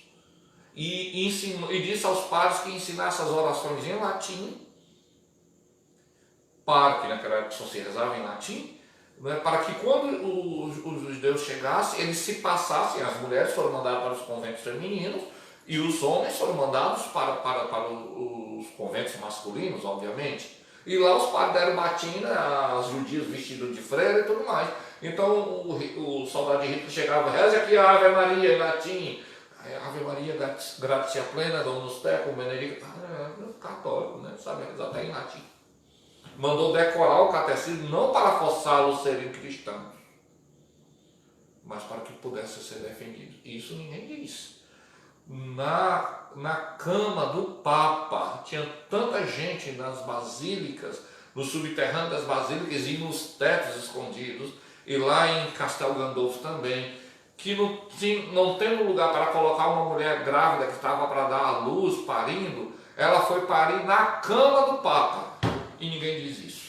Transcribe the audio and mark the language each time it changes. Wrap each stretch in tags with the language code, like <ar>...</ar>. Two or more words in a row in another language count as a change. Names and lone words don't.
<pt>E disse aos padres que ensinasse as orações em latim, que naquela época só se rezava em latim, né, para que quando os judeus chegassem, eles se passassem, as mulheres foram mandadas para os conventos femininos, e os homens foram mandados para os conventos masculinos, obviamente. E lá os padres deram batina, as judias vestidas de freira e tudo mais. Então o soldado de Hitler chegava, reze aqui a Ave Maria em latim.</pt> <la>Ave Maria, gratia plena, Dominus tecum, benedicta.</la> <pt>Católico, né? Sabe rezar até em latim. Mandou decorar o catecismo, não para forçá-los a serem cristãos, mas para que pudessem ser defendidos. Isso ninguém diz. Na cama do Papa tinha tanta gente nas basílicas, no subterrâneo das basílicas e nos tetos escondidos, e lá em Castel Gandolfo também, que não tendo lugar para colocar uma mulher grávida que estava para dar à luz, parindo, ela foi parir na cama do Papa, e ninguém diz isso.</pt>